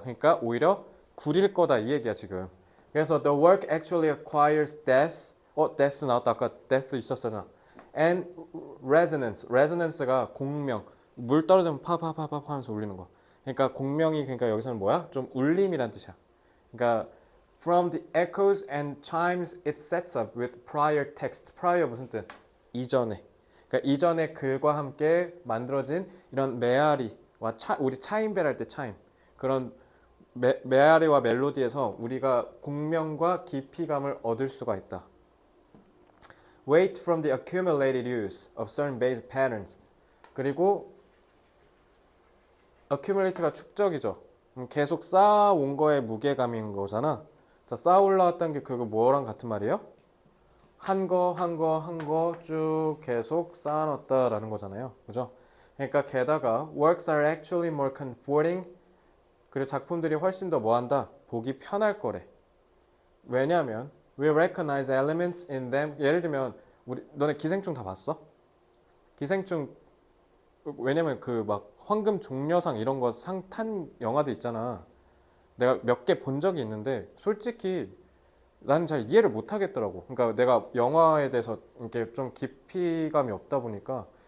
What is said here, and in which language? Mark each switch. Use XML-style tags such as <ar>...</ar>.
<ko>그러니까 오히려 구릴 거다 이 얘기야 지금.</ko> <en>그래서 the work actually acquires depth. depth</en> <ko>나왔다. 아까</ko> <en>depth</en> <ko>있었잖아.</ko> <en>and resonance.</en> <ko>resonance가 공명. 물 떨어지면 파파파파 하면서 울리는 거. 그러니까 공명이 그러니까 여기서는 뭐야? 좀 울림이란 뜻이야. 그러니까</ko> <en>from the echoes and chimes it sets up with prior text.</en> <ko>prior 무슨 뜻? 이전에. 그러니까 이전의 글과 함께 만들어진 이런 메아리와 우리 차임벨 할 때 차임 그런 메아리와 멜로디에서 우리가 공명과 깊이감을 얻을 수가 있다.</ko> <en>Weight from the accumulated use of certain basic patterns.</en> <ko>그리고 accumulate가 축적이죠. 계속 쌓아온 거에 무게감인 거잖아. 자, 쌓아 올라왔다는 게 그거 뭐랑 같은 말이에요? 한 거 쭉 계속 쌓아놨다라는 거잖아요. 그죠? 그러니까 게다가</ko> <en>works are actually more comforting</en> <ko>그리고 작품들이 훨씬 더 뭐한다? 보기 편할 거래. 왜냐하면</ko> <en>we recognize elements in them.</en> <ko>예를 들면 너네 기생충 다 봤어? 기생충 왜냐면 그 막 황금 종려상 이런 거 상 탄 영화들 있잖아. 내가 몇 개 본 적이 있는데 솔직히 나는 잘 이해를 못 하겠더라고. 그러니까 내가 영화에 대해서 이렇게 좀 깊이감이 없다 보니까.</ko>